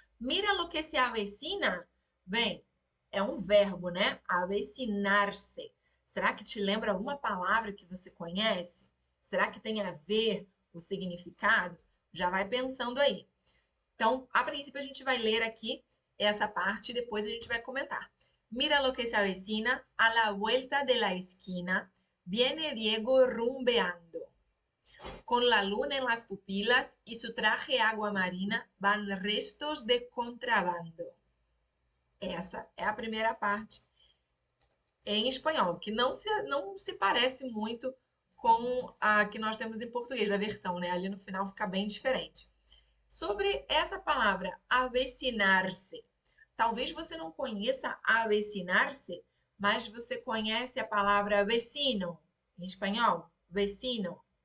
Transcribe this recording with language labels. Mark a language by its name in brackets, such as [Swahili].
[Spanish] Mira lo que se avecina. [Portuguese] Bem, é um verbo, né? Avecinar-se. Será que te lembra alguma palavra que você conhece? Será que tem a ver o significado? Já vai pensando aí. Então, a princípio, a gente vai ler aqui essa parte e depois a gente vai comentar. [Spanish] Mira lo que se avecina, a la vuelta de la esquina, viene Diego rumbeando. Con la luna en las pupilas y su traje agua marina van restos de contrabando. [Portuguese] Essa é a primeira parte em espanhol, que não se parece muito com a que nós temos em português, da versão, né? Ali no final fica bem diferente. Sobre essa palavra avecinar-se, talvez você não conheça avecinar-se, mas você conhece a palavra vecino em espanhol? Vecino.